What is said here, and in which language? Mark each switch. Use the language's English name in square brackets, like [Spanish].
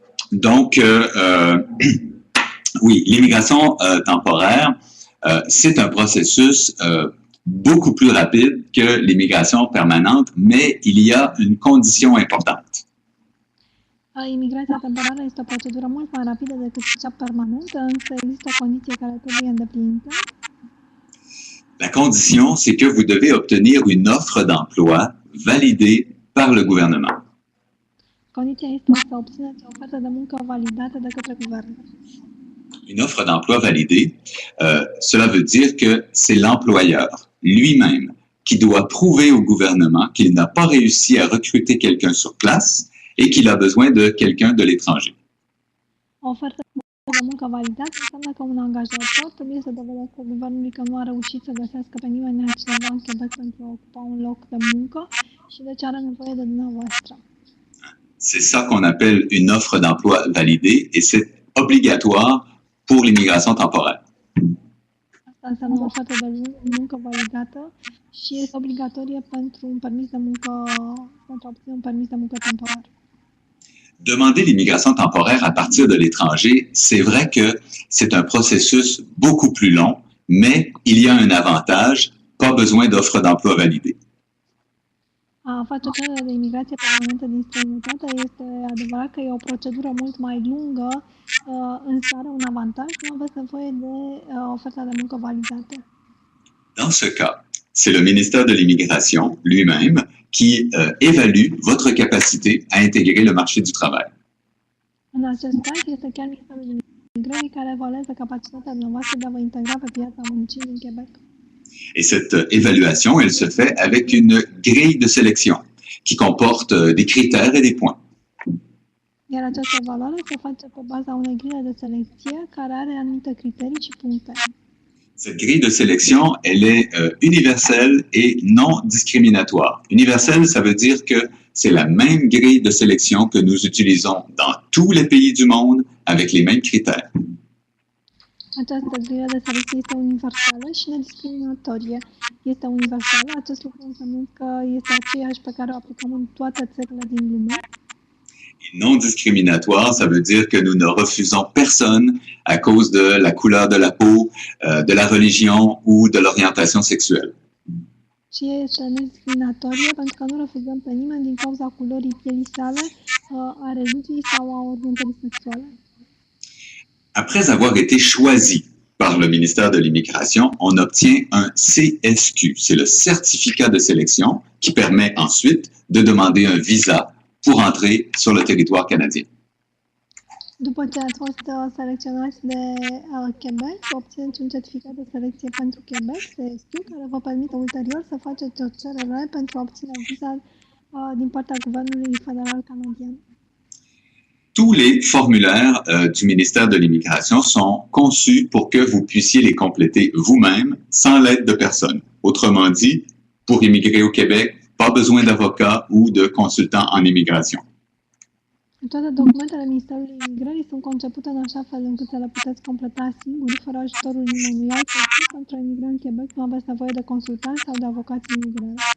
[French] Donc, oui, l'immigration temporaire, c'est un processus beaucoup plus rapide que l'immigration permanente, mais il y a une condition importante. [Romanian] Imigrația temporară este o procedură mult mai rapidă decât cea permanentă, însă există o condiție care trebuie îndeplinită. [French] La condition, c'est que vous devez obtenir une offre d'emploi validée par le gouvernement. [Romanian] Condiția este să obțineți o ofertă de muncă validată de către guvern. [French] Une offre d'emploi validée, cela veut dire que c'est l'employeur lui-même qui doit prouver au gouvernement qu'il n'a pas réussi à recruter quelqu'un sur place et qu'il a besoin de quelqu'un de l'étranger. [Romanian] O ofertă de muncă validată înseamnă că un angajator trebuie să dovedească guvernului că nu a reușit să găsească pe nimeni altcineva în Quebec pentru a ocupa un loc de muncă și deci are nevoie de dumneavoastră. [French] C'est ça qu'on appelle une offre d'emploi validée et c'est obligatoire pour l'immigration temporaire. [Romanian] Asta înseamnă o ofertă de muncă validată și este obligatorie pentru un permis de muncă, pentru a obține un permis de muncă temporar. [French] Demander l'immigration temporaire à partir de l'étranger, c'est vrai que c'est un processus beaucoup plus long, mais il y a un avantage, pas besoin d'offres d'emploi validées. [Romanian] A face cerere de imigrație permanentă din străinătate este adevărat că e o procedură mult mai lungă, însă are un avantaj, nu aveți nevoie de oferta de muncă validată. [French] Dans ce cas, c'est le ministère de l'Immigration lui-même qui évalue votre capacité à intégrer le marché du travail. [Romanian] În acest caz, este chiar Ministerul Imigrării care evaluează capacitatea dumneavoastră de a vă integra pe piața muncii din Quebec. [French] Et cette évaluation, elle se fait avec une grille de sélection qui comporte des critères et des points. [Romanian] Iar această evaluare se face pe baza unei grille de selecție care are anumite criterii și puncte. [French] Cette grille de sélection, elle est universelle et non discriminatoire. Universelle, ça veut dire que c'est la même grille de sélection que nous utilisons dans tous les pays du monde avec les mêmes critères. [Romanian] Această grille de selecție este universală și nediscriminatorie. Este universală, acest lucru înseamnă că este aceeași pe care o aplicăm în toate țările din lume. [French] Et non discriminatoire, ça veut dire que nous ne refusons personne à cause de la couleur de la peau, de la religion ou de l'orientation sexuelle. [Romanian] Și este nediscriminatorie pentru că nu refuzăm pe nimeni din cauza culorii pielii sale, a religiei sau a orientării sexuale. [French] Après avoir été choisi par le ministère de l'Immigration, on obtient un CSQ. C'est le certificat de sélection qui permet ensuite de demander un visa pour entrer sur le territoire canadien. [Romanian] După ce ați fost selecționați de Quebec, obțineți un certificat de selecție pentru Quebec, CSQ, care vă permite ulterior să faceți o cerere pentru a obține viza din partea Guvernului Federal Canadian. [French] Tous les formulaires du ministère de l'Immigration sont conçus pour que vous puissiez les compléter vous-même sans l'aide de personne. Autrement dit, pour immigrer au Québec, pas besoin d'avocat ou de consultant en immigration. [Romanian] Toate documentele Ministerului Imigrării sunt concepute în așa fel încât să le puteți completa singuri, fără ajutorul nimănui altul. Pentru a imigra în Quebec nu aveți nevoie de consultanți sau de avocați în imigrare.